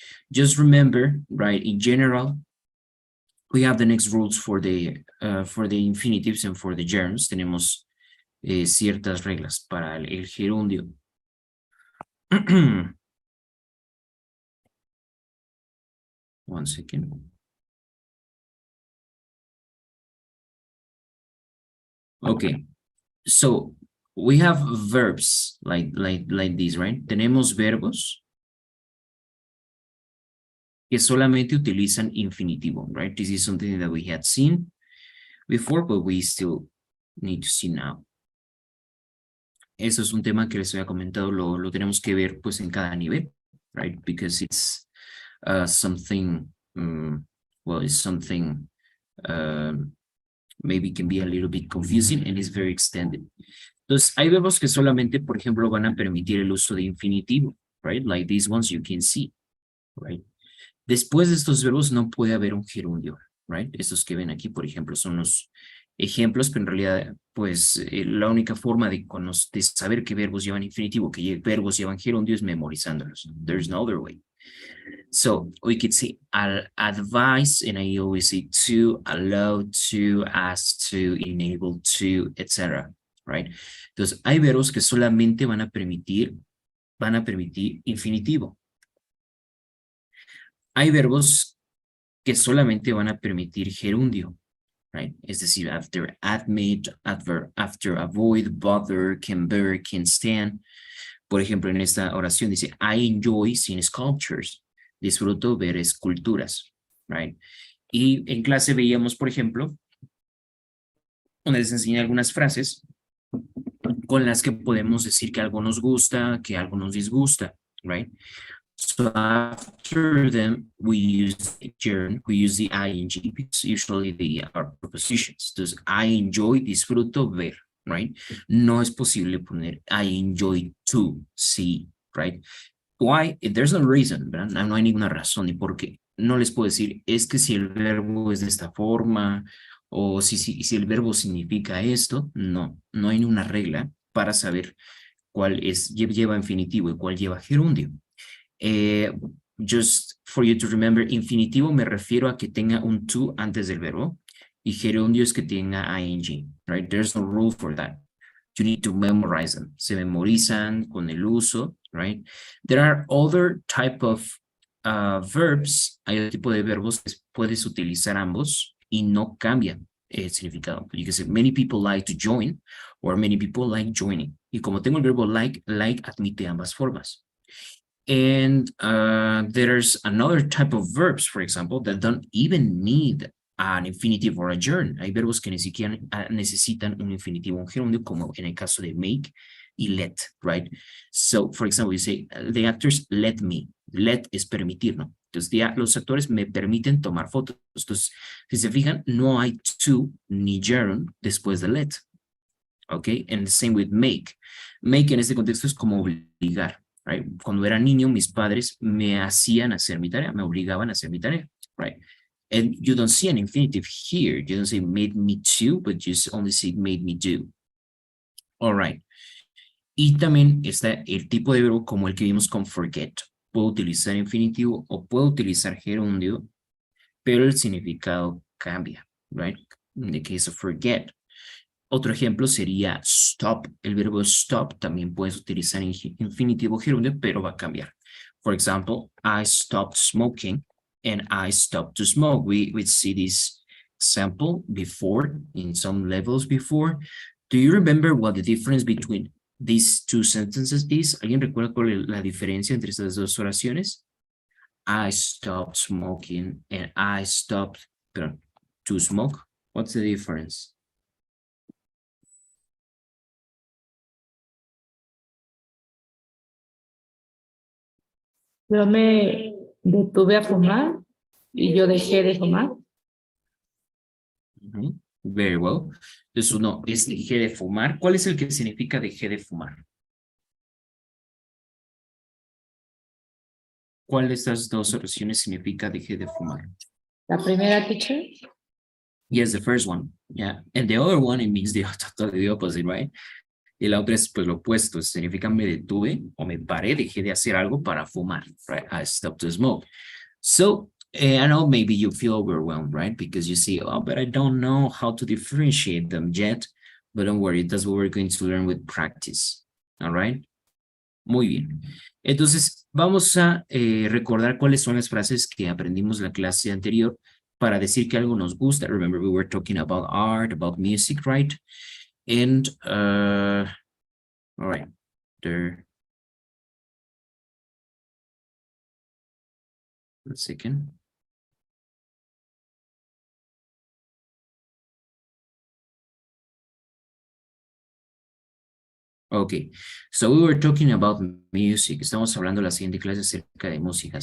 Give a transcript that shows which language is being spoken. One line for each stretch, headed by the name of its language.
English: Just remember, right, in general, we have the next rules for the infinitives and for the gerunds.
Spanish: Tenemos ciertas reglas para el gerundio.
English: One second. Okay, so we have verbs like this, right?
Spanish: Tenemos verbos que solamente utilizan infinitivo, right?
English: This is something that we had seen before, but we still need to see now.
Spanish: Eso es un tema que les había comentado, lo tenemos que ver pues en cada nivel, right?
English: Because it's something, well, it's something maybe can be a little bit confusing and it's very extended.
Spanish: Entonces, hay verbos que solamente, por ejemplo, van a permitir el uso de infinitivo, right?
English: Like these ones you can see, right?
Spanish: Después de estos verbos no puede haber un gerundio, right? Estos que ven aquí, por ejemplo, son los ejemplos, pero en realidad, pues, la única forma de saber qué verbos llevan infinitivo, qué verbos llevan gerundio es memorizándolos.
English: There's no other way. So we could say advise, and I always say to, allow to, ask to, enable to, etc. Right?
Spanish: Entonces, hay verbos que solamente van a permitir infinitivo. Hay verbos que solamente van a permitir gerundio, right? Es decir,
English: after admit, after avoid, bother, can bear, can stand.
Spanish: Por ejemplo, en esta oración dice,
English: I enjoy seeing sculptures.
Spanish: Disfruto ver esculturas, right? Y en clase veíamos, por ejemplo, donde les enseñé algunas frases con las que podemos decir que algo nos gusta, que algo nos disgusta, right?
English: So after them, we use the gerund, we use the ing, because usually they are prepositions.
Spanish: Entonces,
English: I enjoy,
Spanish: disfruto ver, right? No es posible poner
English: I enjoy to see,
Spanish: right?
English: Why? There's no reason,
Spanish: ¿verdad? No hay ninguna razón ni por qué. No les puedo decir, es que si el verbo es de esta forma, o si el verbo significa esto, no hay ninguna regla para saber cuál lleva infinitivo y cuál lleva gerundio.
English: Just for you to remember,
Spanish: infinitivo me refiero a que tenga un to antes del verbo y gerundio es que tenga ing, right?
English: There's no rule for that. You need to memorize them.
Spanish: Se memorizan con el uso,
English: right? There are other type of verbs.
Spanish: Hay otro tipo de verbos que puedes utilizar ambos y no cambian el significado.
English: You can say, many people like to join or many people like joining.
Spanish: Y como tengo el verbo like admite ambas formas.
English: And there's another type of verbs, for example, that don't even need an infinitive or a gerund.
Spanish: Hay verbos que ni siquiera necesitan un infinitivo o un gerundio, como en el caso de make y let, right?
English: So, for example, you say, the actors let me.
Spanish: Let es permitir, ¿no? Entonces, los actores me permiten tomar fotos. Entonces, si se fijan, no hay to ni gerund después de let. ¿Ok?
English: And the same with make. Make
Spanish: en este contexto es como obligar.
English: Right?
Spanish: Cuando era niño, mis padres me hacían hacer mi tarea, me obligaban a hacer mi tarea, right?
English: And you don't see an infinitive here. You don't say made me to, but you only say made me do. All right.
Spanish: Y también está el tipo de verbo como el que vimos con forget. Puedo utilizar infinitivo o puedo utilizar gerundio, pero el significado cambia, right?
English: In the case of forget.
Spanish: Otro ejemplo sería
English: stop.
Spanish: El verbo stop también puedes utilizar en infinitivo gerundio, pero va a cambiar.
English: For example, I stopped smoking and I stopped to smoke. We see this example before, in some levels before. Do you remember what the difference between these two sentences is?
Spanish: ¿Alguien recuerda cuál es la diferencia entre estas dos oraciones?
English: I stopped smoking and I stopped to smoke. What's the difference?
Spanish: Yo me detuve a fumar y yo dejé de fumar.
English: Very well.
Spanish: Entonces uno es dejé de fumar. ¿Cuál es el que significa dejé de fumar? ¿Cuál de estas dos oraciones significa dejé de fumar? La primera, teacher.
English: Yes, the first one. Yeah. And the other one, it means the totally opposite, right?
Spanish: Y la otra es pues lo opuesto. Significa me detuve o me paré, dejé de hacer algo para fumar, right?
English: I stopped to smoke. So, I know maybe you feel overwhelmed, right? Because you see, oh, but I don't know how to differentiate them yet. But don't worry, that's what we're going to learn with practice. All right?
Spanish: Muy bien. Entonces, vamos a recordar cuáles son las frases que aprendimos en la clase anterior para decir que algo nos gusta.
English: Remember, we were talking about art, about music, right? And, all right, there. One second. Okay, so we were talking about music.
Spanish: Estamos hablando la siguiente clase acerca de música.